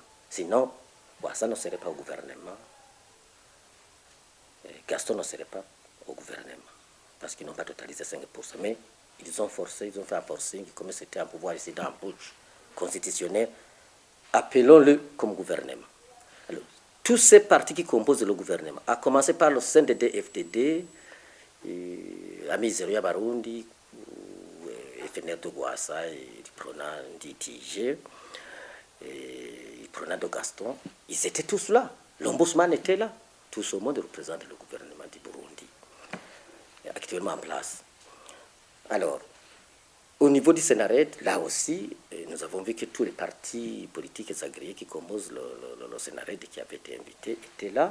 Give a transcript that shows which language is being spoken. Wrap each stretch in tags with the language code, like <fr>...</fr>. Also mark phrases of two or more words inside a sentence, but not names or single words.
<fr>Sinon, ça ne serait pas au gouvernement. Gaston ne serait pas au gouvernement, parce qu'ils n'ont pas totalisé 5%. Mais ils ont forcé, ils ont fait un forcing, comme c'était un pouvoir ici dans un putsch constitutionnel, appelons-le comme gouvernement. Alors, tous ces partis qui composent le gouvernement, à commencer par le CNDD-FDD, Amizero Barundi, FNL de Guassa, Prona d'ITG, Prona de Gaston, ils étaient tous là. L'ombudsman était là. Tout ce monde représente le gouvernement du Burundi, actuellement en place. Alors, au niveau du Sénarède, là aussi, nous avons vu que tous les partis politiques agréés qui composent le Sénarède qui avaient été invités étaient là.</fr>